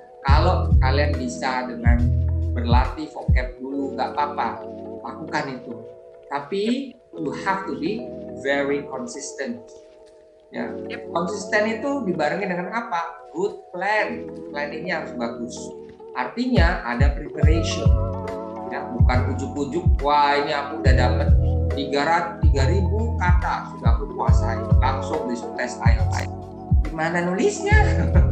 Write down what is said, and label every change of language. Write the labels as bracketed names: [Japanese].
[Indonesian] Kalau kalian bisa dengan berlatih vocab dulu, nggak apa-apa, lakukan itu. Tapi [English] you have to be very consistent. [Indonesian] Ya, konsisten itu dibarengi dengan apa? [English] Good plan. [Indonesian] Planningnya harus bagus. Artinya ada preparation. Ya, bukan ujuk-ujuk. Wah, ini aku udah dapat 3.000 kata sudah aku kuasai. Langsung di tes IELTS. Gimana nulisnya?